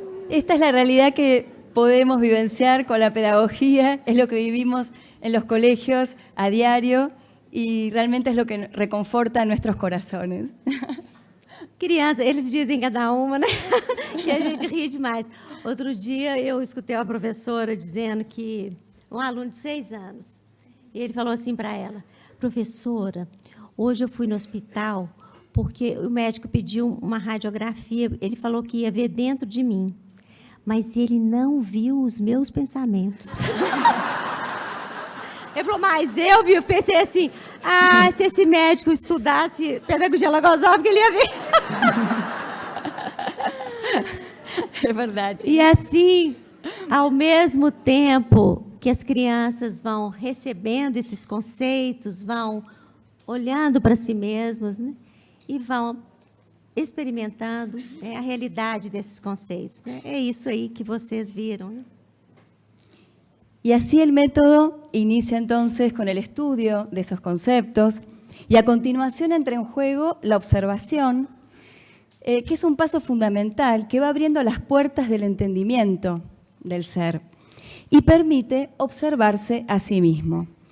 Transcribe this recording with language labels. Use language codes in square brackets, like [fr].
[es] Esta es la realidad que podemos vivenciar con la pedagogía, es lo que vivimos en los colegios a diario e realmente es lo que reconforta nuestros corazones. [pt] Criança, eles dizem cada uma, né? Que a gente ri demais. Outro dia eu escutei uma professora dizendo que um aluno de 6 anos, e ele falou assim para ela: professora, hoje eu fui no hospital porque o médico pediu uma radiografia, ele falou que ia ver dentro de mim, mas ele não viu os meus pensamentos. Ele falou, mas eu pensei assim, se esse médico estudasse pedagogia logosófica, ele ia ver. É verdade. E assim, ao mesmo tempo que as crianças vão recebendo esses conceitos, vão olhando para si mesmas, né, e vão experimentando, né, a realidade desses conceitos, né? É isso aí que vocês viram, né? [es] Y así el método inicia entonces con el estudio de esos conceptos y a continuación entra en juego la observación, que es un paso fundamental que va abriendo las puertas del entendimiento del ser y permite observarse a sí mismo.